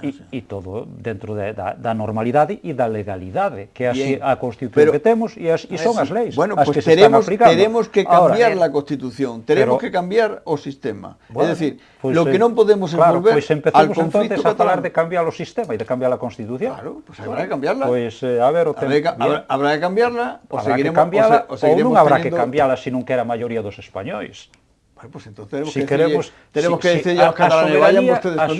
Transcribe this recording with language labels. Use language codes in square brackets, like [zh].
[gl] E todo dentro da normalidade e da legalidade, que é a Constitución que temos e son as leis, bueno, as pues que se están aplicando. [es] Tenemos que cambiar la Constitución, tenemos que cambiar [gl] o sistema. [es] Bueno, es decir, pues, lo que non podemos es volver al conflicto [gl] entonces a falar de cambiar o sistema e de cambiar a Constitución. [es] Claro, pues habrá que cambiarla. Pues a ver, habrá que cambiarla, [gl] o seguiremos ou non habrá que cambiarla se non quera a maioría dos españois. [es] Pues entonces tenemos que decir a los catalanes, vayan ustedes con Dios.